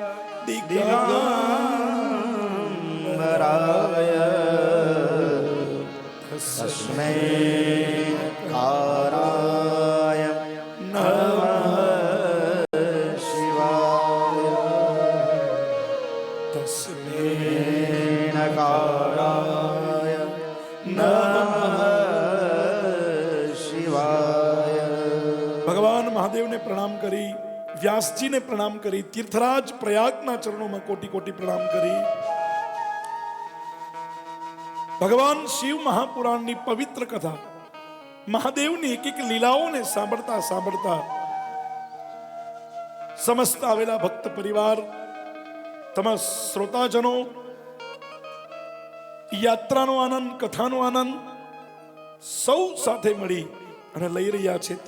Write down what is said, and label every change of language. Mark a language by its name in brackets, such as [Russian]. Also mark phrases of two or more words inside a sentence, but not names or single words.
[Sanskrit] दिगंबराय तस्मै काराय नमः शिवाय तस्मै नकाराय नमः शिवाय। [Gujarati] ભગવાન મહાદેવને પ્રણામ કરી, વ્યાસજીને પ્રણામ કરી, તીર્થરાજ પ્રયાગના ચરણોમાં કોટી કોટી પ્રણામ કરી ભગવાન શિવ મહાપુરાણની પવિત્ર કથા, મહાદેવની એક એક લીલાઓને સાંભળતા સાંભળતા સમસ્ત આવેલા ભક્ત પરિવાર, તમામ શ્રોતાજનો યાત્રાનો આનંદ, કથાનો આનંદ સૌ સાથે મળી અને લઈ રહ્યા છે.